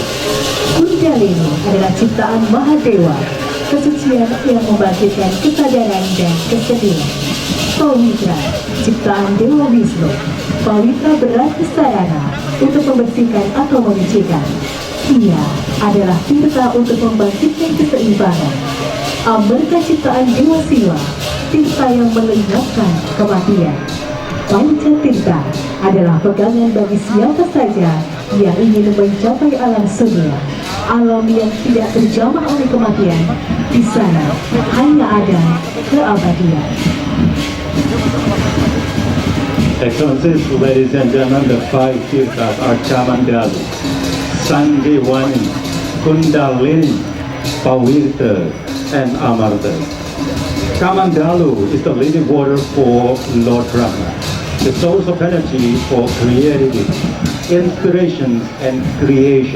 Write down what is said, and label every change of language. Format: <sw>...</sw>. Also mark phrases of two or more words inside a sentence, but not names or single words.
<id>Kundalini adalah ciptaan Mahadewa, kesucian yang membangkitkan kesadaran dan kesedihan. Pawitra, ciptaan Dewa Wisnu. Pawitra berarti sarana untuk membersihkan atau menyucikan. Ia adalah tirta untuk membangkitkan keseimbangan. Amerta, ciptaan Dewa Siwa, tirta yang melenyapkan kematian. Panca tirta adalah pegangan bagi siapa saja yang ingin mencapai alam surya, alam yang tidak terjamah oleh kematian. Di sana hanya ada keabadian.</id> <en>Excellencies, ladies and gentlemen, the five tirthas are Kamandanu, Sanjiwani, Kundalini, Pawitra, and Amarta. Kamandanu is the living water for Lord Brahma, the source of energy for creativity, inspiration, and creation.</en>